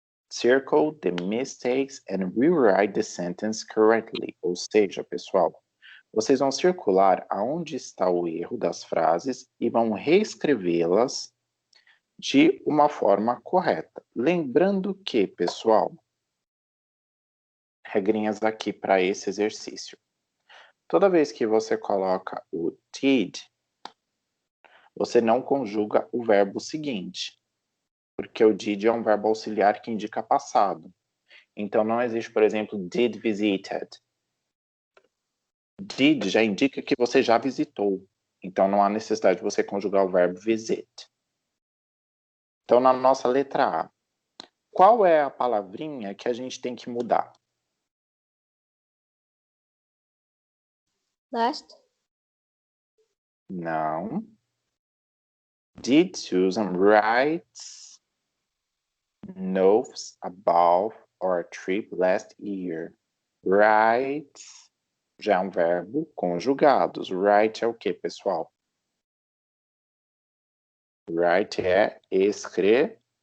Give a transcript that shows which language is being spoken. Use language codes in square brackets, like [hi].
[en] Circle the mistakes and rewrite the sentence correctly. [pt] Ou seja, pessoal, vocês vão circular aonde está o erro das frases e vão reescrevê-las de uma forma correta. Lembrando que, pessoal, regrinhas aqui para esse exercício. Toda vez que você coloca o did, você não conjuga o verbo seguinte, porque o did é um verbo auxiliar que indica passado. Então não existe, por exemplo, did visited. Did já indica que você já visitou. Então não há necessidade de você conjugar o verbo visit. Então na nossa letra A, qual é a palavrinha que a gente tem que mudar? Last? Não. [en] Did Susan write notes about our trip last year? [pt] Write já é um verbo conjugados. Write é o que, pessoal? Write é escrever.